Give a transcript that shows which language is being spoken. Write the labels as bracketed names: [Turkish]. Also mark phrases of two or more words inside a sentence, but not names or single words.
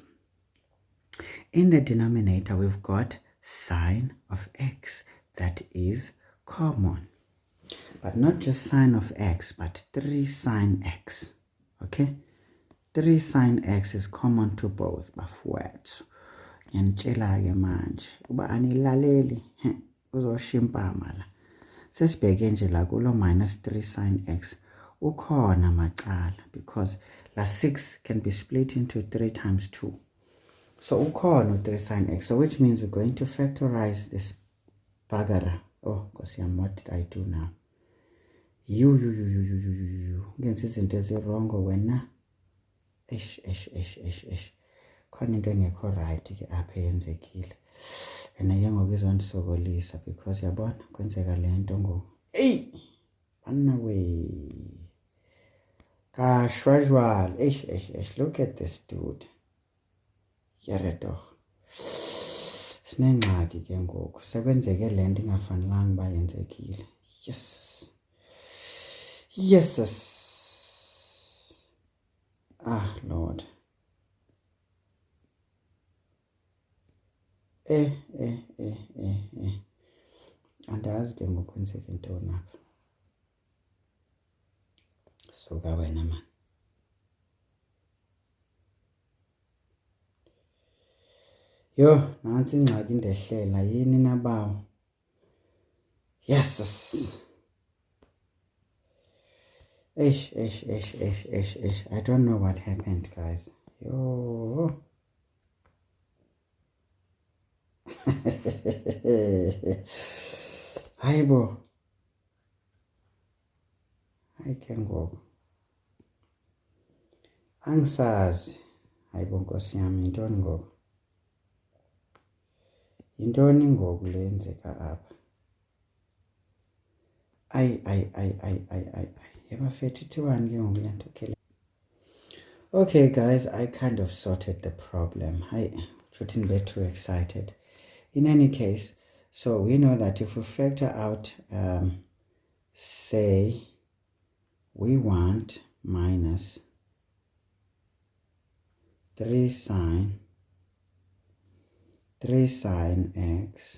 [English] In the denominator we've got sine of x. That is common. But not just sine of x, but 3 sine x. Okay? 3 sine x is common to both bafowethu. [Zulu] Ngiyantshela ke manje uba anilaleli uzoshimpama la. Sesibheke nje la kulo [English] minus 3 sine x [Zulu] ukhona macala, [English] because la 6 can be split into 3 times 2. So ukhona 3 sine x. So which means we're going to factorize this bagara. [Zulu] Oh, Nkosi yami, [English] what did I do now? You. [Zulu] Ngenza izinto ezirongo wena. Ish. [Xhosa] Khona into engekho right ke apha yenzekile. And ke ngoku izondisokolisa because yabona kwenzeka le nto ngoku. Hey! Banna we. Casual. Ish. [English] Look at this dude. Yare doch. [Xhosa] Sinengxaki ke ngoku. Sekwenzeke le nto ingafanelanga ba yenzekile. [English] Yes. Ah, Lord. [Xhosa] Andazi ke ngoku kwenzeke ntoni apha. Suka wena man. Yho, nantsi ingxaki ndehlela yini nabawo. Yes. Ish. [English] I don't know what happened, guys. Yo. Hayibo. [Xhosa] Hayi ke ngoku. [Zulu] Angisazi. [Xhosa] Hayibo nkosi yami, yintoni ngoku? Yintoni ngoku le yenzeka apha? Ay. Yabafethu ithiwani ke ngoku le nto ke. [English] Okay guys, I kind of sorted the problem. I shouldn't be too excited. In any case, so we know that if we factor out, say, we want minus 3 sine x.